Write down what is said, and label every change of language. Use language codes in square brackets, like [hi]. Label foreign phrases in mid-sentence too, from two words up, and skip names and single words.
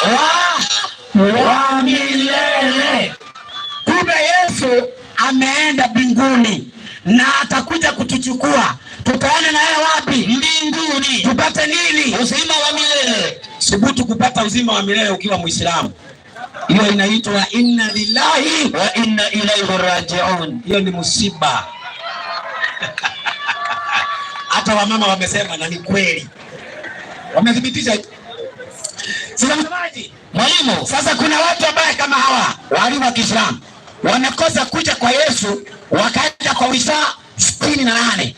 [sw] wa milele. Kumbe Yesu ameenda mbinguni na atakuja kutuchukua. Tutaona na yeye wapi? Mbinguni. Tupate nini? Uzima wa milele. Subutu kupata uzima wa milele ukiwa Muislamu. Hiyo inaitwa [ar] إنا لله وإنا إليه راجعون. [sw] Hiyo ni musiba. Hata wamama wamesema na ni kweli. Wamethibitisha. Sasa mtazamaji, Mwalimu, sasa kuna watu ambao kama hawa walimu wa Kiislamu wanakosa kuja kwa Yesu, wakaja kwa Isa 68.